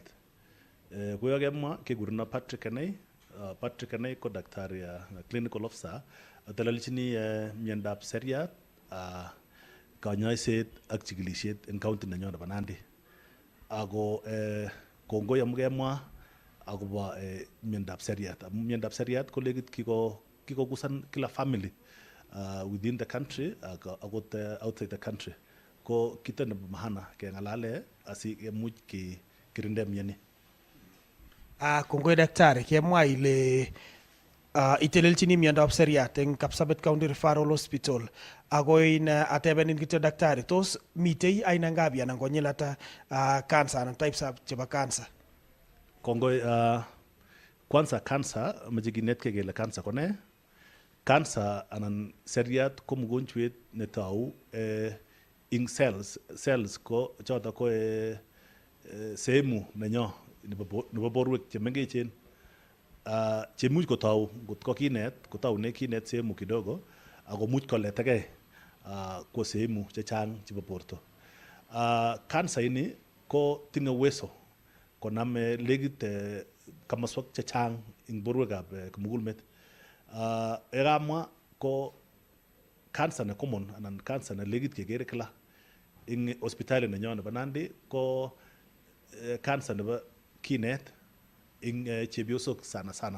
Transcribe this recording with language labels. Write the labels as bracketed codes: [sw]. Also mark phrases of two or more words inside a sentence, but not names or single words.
[kln] Koyo kemwa kekureno Patrick Kenei. Patrick Kenei ko daktari [en] clinical officer [kln] telelchini miondab seriat, kanyoiset ak chikilisiet en county nenyon nebo Nandi. Ako kongoi amu kemwa akobo miondab seriat. Amu miondab seriat ko legit kikogusan kila family [en] within the country [kln] akot [en] outside the country. [kln] Ko kito nebo maana keng'alale asikemuch kirinde mioni. Kongoi daktari, kemwa ile itelelchini miondab seriat eng Kapsabet County Referral Hospital. Ako in atebenin kityo daktari, tos mitei [sw] aina ngapi [kln] anan konyil ata cancer anan types ab chebo cancer? Kongoi kwanza cancer mache kinetkei kele cancer ko ne? Cancer anan seriat ko mgonjwet netou ing cells ko choto ko sehemu nenyo nebo borwek chemengechen chemuch kotau ngot ko kinet kotaune kinet [sw] sehemu kidogo [kln] ako much koletegei [sw] kwa sehemu [kln] chechang chebo borto. Cancer ini ko tinye uwezo konam legit kamaswek chechang ing borwekab kimugulmet. Ekamwa ko cancer ne common anan cancer ne legit kekere kila ing hospitali nenyo nebo Nandi ko cancer nebo kinet ing chepyosok [sw] sana sana.